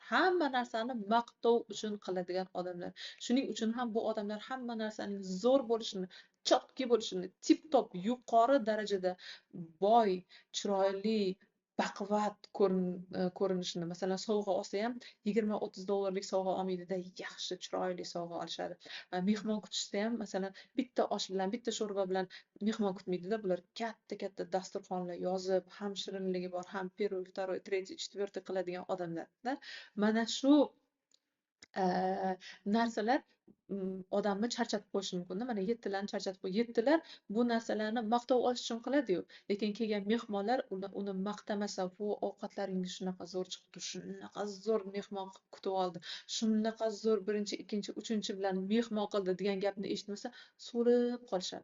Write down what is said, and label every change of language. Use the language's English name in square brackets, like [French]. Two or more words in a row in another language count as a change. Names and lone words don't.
[Uzbek] Hamma narsani maqtov uchun qiladigan odamlar. Shuning uchun ham bu odamlar hamma narsaning zo'r bo'lishini, chotki bo'lishini, tip-top yuqori darajada boy, chiroyli, baquvvat ko'rinishini, masalan, sovg'a olsa ham $20-30 sovg'a olmaydida, yaxshi chiroyli sovg'a olishadi. Mehmon kutishsa ham, masalan, bitta osh bilan, bitta sho'rva bilan mehmon kutmaydida. Bular katta dasturxonlar yozib, ham shirinligi bor, ham [Russian] первый, второй, третий, четвертый [Uzbek] qiladigan odamlarda. Mana shu narsalar odamni charchatib qo'yishi mumkin. Mana 7larni charchatib qo'y. 7lar bu narsalarni maqtov olish uchun qiladi-yu, lekin kelgan mehmonlar uni maqtamasa, "Bu ovqatlaringiz shunaqa zo'r chiqdi, shunaqa zo'r mehmon kutib oldi, shunaqa zo'r birinchi, ikkinchi, uchinchi bilan mehmon qildi" degan gapni eshitmasa, so'lib qolishadi.